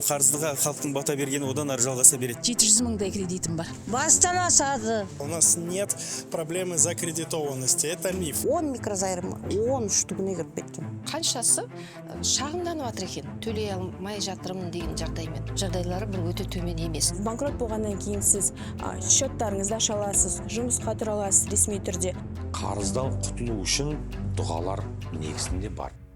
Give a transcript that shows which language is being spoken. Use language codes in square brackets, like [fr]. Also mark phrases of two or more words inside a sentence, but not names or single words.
[kk] Қарыздыға халықтың бата бергені одан ары жалғаса береді. 700 мыңдай кредитім бар. Бастан асады. [ru] У нас нет проблемы закредитованности. Это миф. [kk] 10 микрозайрым 10 штугіне кіріп кеткен. Қаншасы шағымданып жатыр екен, төлей алмай жатырмын деген жағдаймен. Жағдайлары бір өте төмен емес. Банкрот болғаннан кейін сіз счеттарыңызды аша аласыз, жұмысқа тұра аласыз ресми түрде. Қарыздан құтылу үшін дұғалар негізінде бар.